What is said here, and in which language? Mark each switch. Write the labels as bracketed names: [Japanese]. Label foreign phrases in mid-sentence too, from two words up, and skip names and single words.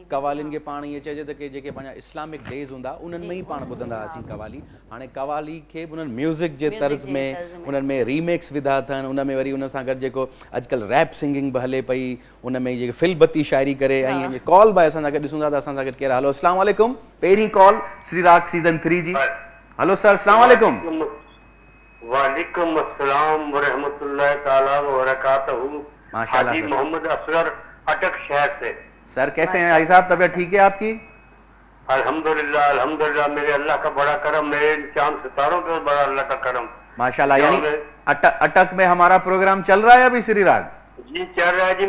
[Sindhi] कवालियुनि खे पाण ईअं चइजे त की जेके पंहिंजा [English] Islamic days [Sindhi] हूंदा उन्हनि में ई पाण ॿुधंदा हुआसीं कवाली। हाणे कवाली खे बि उन्हनि म्यूज़िक जे तर्ज़ में उन्हनि में रीमेक्स विधा अथनि। उन में वरी उन सां गॾु जेको अॼुकल्ह [English] rap singing [Sindhi] बि हले पई, उन में जेके फिल बत्ती शाइरी करे। ऐं कॉल बि असां सां गॾु ॾिसूं था त असां सां गॾु केरु। हलो [Arabic] السلام عليكم. [Sindhi] पहिरीं कॉल श्री राग सीज़न 3 जी। हेलो सर [Arabic] السلام عليكم. وعليكم السلام ورحمة الله تعالى وبركاته. माशाल्लाह [Urdu] हाजी सर। محمد اصغر اٹک شہر سے. سر کیسے ہیں بھائی صاحب، طبیعت ٹھیک ہے آپ کی? [Arabic] الحمد لله الحمد لله [Urdu] میرے اللہ کا بڑا کرم، میرے چاند ستاروں پہ بڑا اللہ کا کرم माशाल्लाह। یعنی اٹک میں ہمارا پروگرام چل رہا ہے ابھی شری راگ جی؟ چل رہا ہے جی.